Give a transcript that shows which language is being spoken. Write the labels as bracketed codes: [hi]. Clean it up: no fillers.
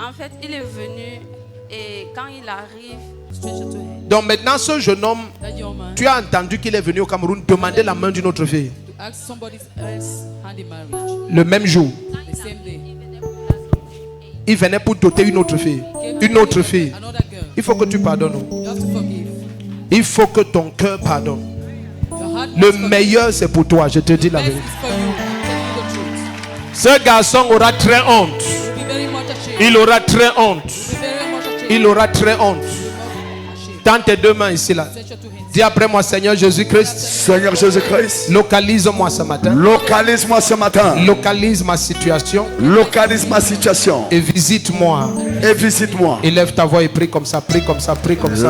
[fr] En fait, il est venu et quand il arrive, [en] stranger to him. [fr] Donc maintenant, ce jeune homme, [en] That young man [fr] tu as entendu qu'il est venu au Cameroun demander la main d'une autre fille. [en] to ask somebody else hand in marriage [fr] Le même jour, [en] the same day. [fr] il venait pour doter une autre fille. Une autre fille. [en] Another girl. [fr] Il faut que tu pardonnes. [en] You have to forgive. [fr] Il faut que ton cœur pardonne. [en] Your heart [fr] Le [en] must forgive. [fr] meilleur, c'est pour toi. Je te dis la [en] Best [fr] vérité. [en] is for you. I'm telling you the truth. [fr] Ce garçon aura très honte. [en] You'll be very much ashamed. [fr] Il aura très honte. [en] You'll be very much ashamed. [fr] Il aura très honte. [en] Ashamed. [fr] Tends tes deux mains ici là. [en] Stretch your two hands. [fr] Dis après moi, Seigneur Jésus-Christ, Seigneur Jésus-Christ, localise-moi ce matin. localise-moi ce matin. Localise ma situation Localise ma situation et visite-moi. et visite-moi. Élève ta voix et prie comme ça, prie comme ça, prie comme ça.